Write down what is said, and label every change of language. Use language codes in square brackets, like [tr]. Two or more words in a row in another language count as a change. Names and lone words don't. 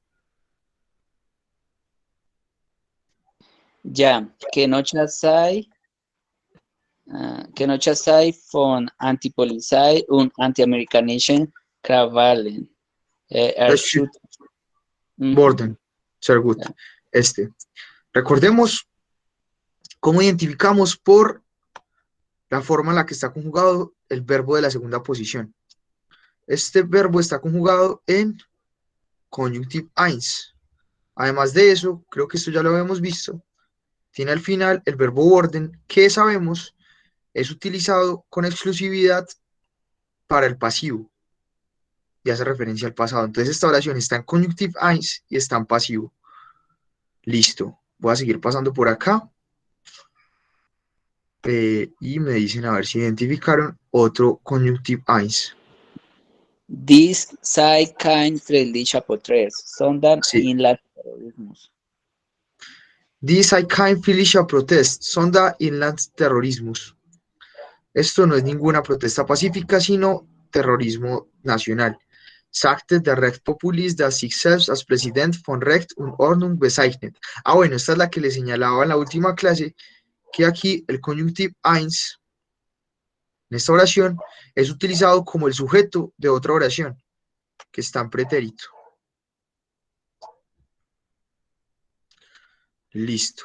[de] Ja, Genocidide von Antipolizei und anti-amerikanischen Krawallen. Borden, sehr gut. [es] Recordemos cómo identificamos por la forma en la que está conjugado el verbo de la segunda posición. Este verbo está conjugado en Conjunctive 1. Además de eso, creo que esto ya lo habíamos visto, tiene al final el verbo worden, que sabemos es utilizado con exclusividad para el pasivo y hace referencia al pasado. Entonces esta oración está en Conjunctive 1 y está en pasivo. Listo. Voy a seguir pasando por acá. Y me dicen a ver si identificaron otro Conjunctive 1. [de] Dies sei kein friedlicher Protest, sondern [es] Sí. [de] Inlandsterrorismus. Dies sei kein friedlicher Protest, sondern Inlandsterrorismus. [es] Esto no es ninguna protesta pacífica, sino terrorismo nacional. [de] Sagte der Rechtspopulist, das sich selbst als Präsident von Recht und Ordnung bezeichnet. [es] Ah, bueno, esta es la que le señalaba en la última clase, que aquí el Conjunctive 1, en esta oración, es utilizado como el sujeto de otra oración, que está en pretérito. Listo.